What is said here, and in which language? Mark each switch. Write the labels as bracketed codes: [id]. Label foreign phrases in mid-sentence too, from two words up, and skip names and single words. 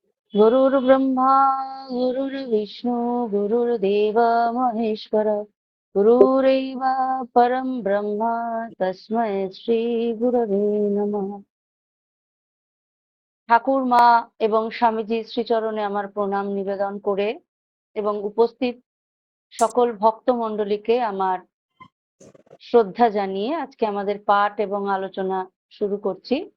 [sa] गुरुर्ब्रह्मा गुरुर्विष्णु गुरुर्देव महेश्वर गुरुरेव परम ब्रह्म तस्मै श्री गुरवे नमः। [bn] ঠাকুর মা এবং স্বামীজির শ্রীচরণে আমার প্রণাম নিবেদন করে এবং উপস্থিত সকল ভক্তমণ্ডলীকে আমার শ্রদ্ধা জানিয়ে আজকে আমাদের পাঠ এবং আলোচনা শুরু করছি।